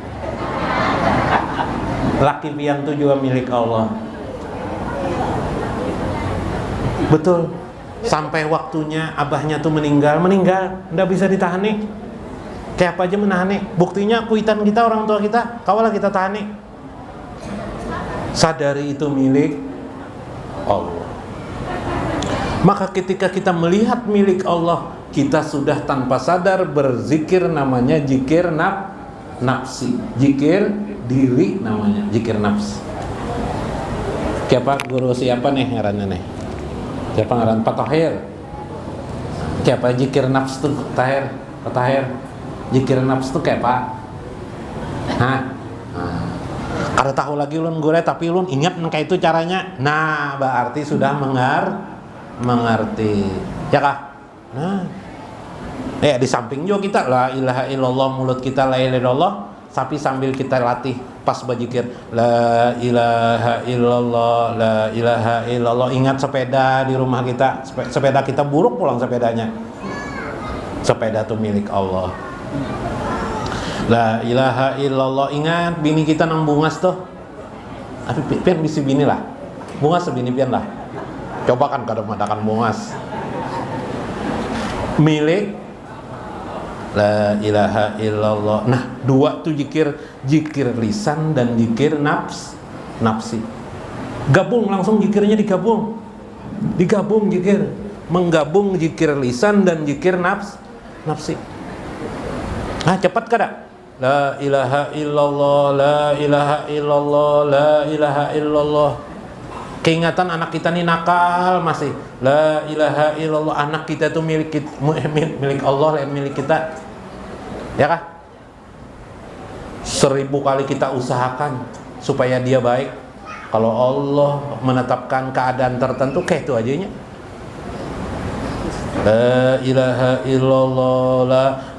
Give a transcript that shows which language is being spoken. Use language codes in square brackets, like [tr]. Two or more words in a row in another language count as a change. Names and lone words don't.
[bjn] Laki pian tuh juga milik Allah. [id] Betul. Sampai waktunya abahnya tuh meninggal, ndak bisa ditahan nih. [bjn] Kayak apa aja menahan nih. Buktinya kuitan kita, orang tua kita, kawalah kita tahan nih. [id] Sadari itu milik Allah. Maka ketika kita melihat milik Allah, kita sudah tanpa sadar berzikir, namanya zikir nafsi. Zikir diri namanya, zikir nafs. [bjn] Siapa guru siapa nih ngarannya nih? Siapa ngaran? Pak Tahir. Siapa zikir nafs tuh? Tahir. [id] Zikir nafs tuh kayak Pak? Hah? [bjn] Kada tahu lagi ulun gue, tapi ulun ingat kayak itu caranya. [id] Nah, berarti sudah mengerti. Ya kah? Nah. Di samping juga kita [ar] لا إله إلا الله, [id] mulut kita [ar] لا إله إلا الله, [id] tapi sambil kita latih pas berzikir [ar] لا إله إلا الله، لا إله إلا الله. [bjn] Ingat sepeda di rumah kita, sepeda kita buruk pulang sepedanya. [id] Sepeda itu milik Allah. [ar] لا إله إلا الله. [bjn] Ingat bini kita nang bungas tuh. Tapi pian bisi bini lah. Bungas sebini pian lah. Coba kan kada madakan bungas. [ar] Milik لا إله إلا الله. [id] Nah, dua tuh zikir lisan dan zikir nafsi. Gabung langsung zikirnya digabung zikir, menggabung zikir lisan dan zikir nafsi. [bjn] Nah, cepat kada? [ar] لا إله إلا الله، لا إله إلا الله، لا إله إلا الله. [bjn] Keingatan anak kita nih nakal masih [ar] لا إله إلا الله. [bjn] Anak kita itu milik Allah, lain milik kita. Ya kah? [id] 1000 kali kita usahakan supaya dia baik. [bjn] Kalau Allah menetapkan keadaan tertentu, kayak itu aja nya. [ar] لا إله إلا الله.